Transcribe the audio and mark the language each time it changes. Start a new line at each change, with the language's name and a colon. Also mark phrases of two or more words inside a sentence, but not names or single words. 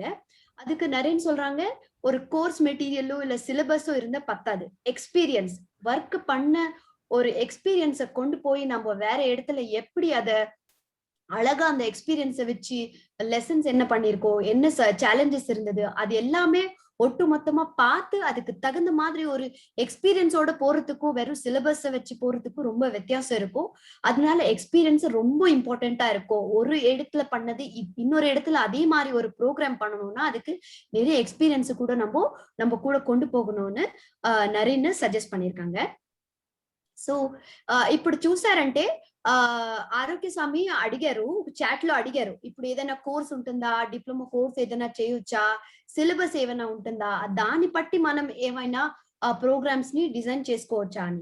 Tamil: அதுக்கு நரேன் சொல்றாங்க, ஒரு கோர்ஸ் மெட்டீரியலோ இல்ல சிலபஸோ இருந்தா பத்தாது,
English: experience work
Tamil: பண்ண ஒரு எக்ஸ்பீரியன்ஸை கொண்டு போய் நம்ம வேற இடத்துல எப்படி அதை அழகா அந்த எக்ஸ்பீரியன்ஸை வச்சு லெசன்ஸ் என்ன பண்ணிருக்கோம், என்ன சேலஞ்சஸ் இருந்தது, அது எல்லாமே ஒட்டு மொத்தமா பார்த்து அதுக்கு தகுந்த மாதிரி ஒரு எக்ஸ்பீரியன்ஸோட போறதுக்கும் வெறும் சிலபஸை வச்சு போறதுக்கும் ரொம்ப வித்தியாசம் இருக்கும். அதனால எக்ஸ்பீரியன்ஸ் ரொம்ப இம்பார்ட்டண்டா இருக்கும். ஒரு இடத்துல பண்ணது இன்னொரு இடத்துல அதே மாதிரி ஒரு ப்ரோக்ராம் பண்ணணும்னா அதுக்கு நிறைய எக்ஸ்பீரியன்ஸ் கூட நம்ம கூட கொண்டு போகணும்னு நரேன் సజెస్ట్ பண்ணிருக்காங்க.
Telugu: సో ఇప్పుడు చూసారంటే ఆరోగ్యస్వామి అడిగారు, చాట్ లో అడిగారు, ఇప్పుడు ఏదైనా కోర్స్ ఉంటుందా,
English: diploma course
Telugu: ఏదైనా చేయొచ్చా, సిలబస్ ఏమైనా ఉంటుందా, దాన్ని బట్టి మనం ఏమైనా ప్రోగ్రామ్స్ ని డిజైన్ చేసుకోవచ్చా అని.